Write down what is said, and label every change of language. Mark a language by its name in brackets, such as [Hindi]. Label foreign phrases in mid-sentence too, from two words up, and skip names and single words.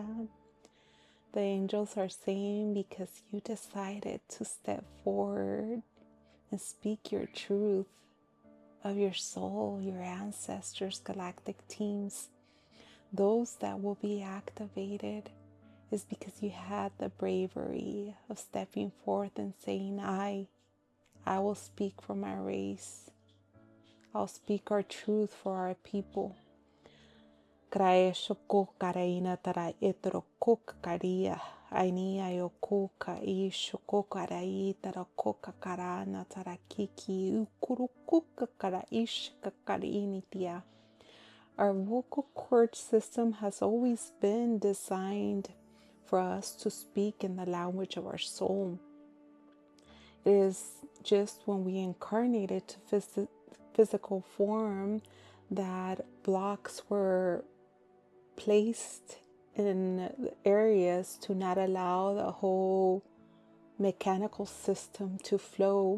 [English] The angels are saying, because you decided to step forward and speak your truth of your soul, your ancestors, galactic teams, those that will be activated is because you had the bravery of stepping forth and saying, I will speak for my race. I'll speak our truth for our people. Krae shoko karaina tara etro koka karia. Ainia yo koka I shoko karai tara koka karana tara kiki ukuru koka kara ishka karinitia. Our vocal cord system has always been designed for us to speak in the language of our soul. It is just when we incarnated to physical form that blocks were placed in areas to not allow the whole mechanical system to flow.